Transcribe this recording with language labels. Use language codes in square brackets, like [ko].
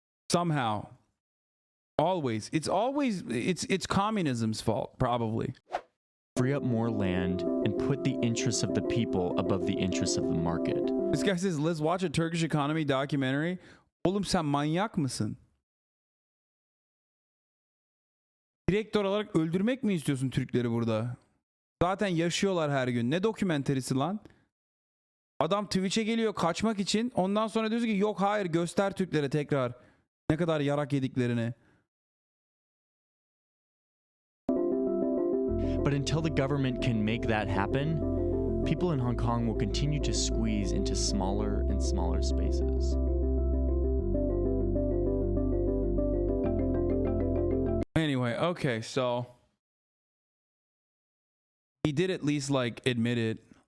[en] Somehow. Always. It's communism's fault, probably. Free up more land and put the interests of the people above the interests of the market. This guy says, let's watch a Turkish economy documentary. [tr] Oğlum sen manyak mısın? Direkt olarak öldürmek mi istiyorsun Türkleri burada? Zaten yaşıyorlar her gün. Ne dokümenterisi lan? Adam Twitch'e geliyor kaçmak için. Ondan sonra diyorsun ki yok hayır göster Türklere tekrar ne kadar yarak yediklerini. [en] But until the government can make that happen, people in Hong Kong will continue to squeeze into smaller and smaller spaces. Anyway, okay, so he did at least like admit it.